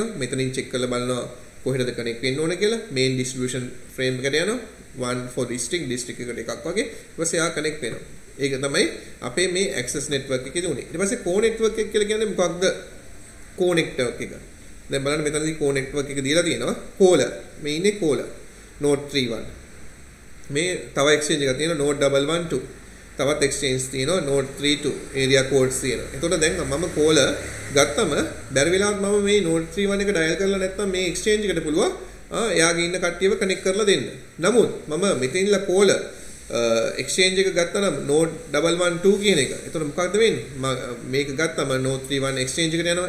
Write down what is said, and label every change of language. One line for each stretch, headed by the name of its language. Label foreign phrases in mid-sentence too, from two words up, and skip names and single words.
Sinhala: මෙතනින් check කරලා බලනවා කොහෙටද connect වෙන්න ඕන කියලා.
English: main distribution frame
Sinhala: එකට යනවා. 1
English: for district
Sinhala: එකට එකක් වගේ. ඊට පස්සේ ආ connect වෙනවා. ඒක තමයි අපේ මේ
English: access network
Sinhala: එකේදී උනේ. ඊට පස්සේ
English: core network
Sinhala: එක කියලා කියන්නේ මොකක්ද?
English: core network
Sinhala: එක. දැන් බලන්න මෙතනදී
English: core network
Sinhala: එක දීලා තියෙනවා. caller. මේ ඉන්නේ caller. node 31. මේ තව exchange එකක් තියෙනවා node 112. තවත් exchange තියෙනවා node 32.
English: area codes
Sinhala: තියෙනවා. එතකොට දැන් මම caller ගත්තම බැරි වෙලාවත් මම මේ node 31 එක dial කරලා නැත්නම් මේ exchange එකට පුළුවන් එයාගේ ඉන්න කට්ටියව connect කරලා දෙන්න. නමුත් මම මෙතනින්ලා
English: caller exchange
Sinhala: එක ගත්තා නම් node 112 කියන එක. එතකොට මොකක්ද වෙන්නේ? මේක ගත්තම node 31 exchange එකට යනවා.